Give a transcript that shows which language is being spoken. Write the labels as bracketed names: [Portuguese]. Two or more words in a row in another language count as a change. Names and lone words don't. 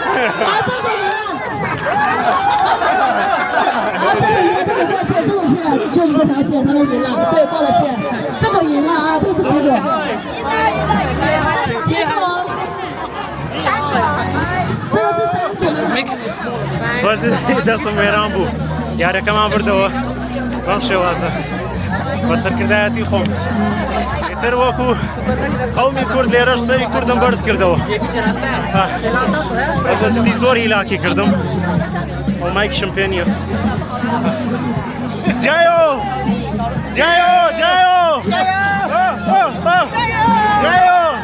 [Chinese] 这种是就一个条线，他们赢了，对，过了线，这种赢了啊，这次记住，记住，这个是3组的。 [Central Kurdish] بەس دەستم وێران بوو یارەکەمان بردەوە بەم شێوازە بە سەرکردایەتی خۆم ئیتر وەکو قەومی کورد لێرەش سەری کوردم بەرز کردەوە بەزەجدی زۆر هیلاکی کردم ئەومایکشم پێ نییە [Chinese] 加油 加油 加油 加油